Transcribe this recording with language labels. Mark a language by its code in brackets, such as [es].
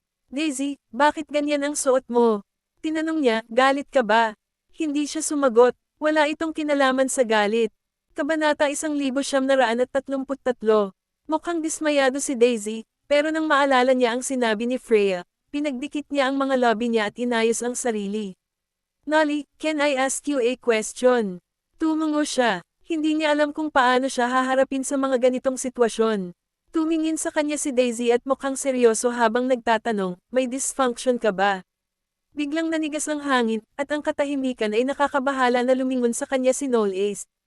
[tl] Daisy, bakit ganyan ang suot mo? Tinanong niya, galit ka ba? Hindi siya sumagot, wala itong kinalaman sa galit. Kabanata 1933. Mukhang dismayado si Daisy. Pero nang maalala niya ang sinabi ni Freya, pinagdikit niya ang mga labi niya at inayos ang sarili. [en] Nolly, can I ask you a question? [tl] Tumungo siya. Hindi niya alam kung paano siya haharapin sa mga ganitong sitwasyon. Tumingin sa kanya si Daisy at mukhang seryoso habang nagtatanong, may [en] dysfunction [tl] ka ba? Biglang nanigas ang hangin, at ang katahimikan ay nakakabahala na lumingon sa kanya si Noel Ace.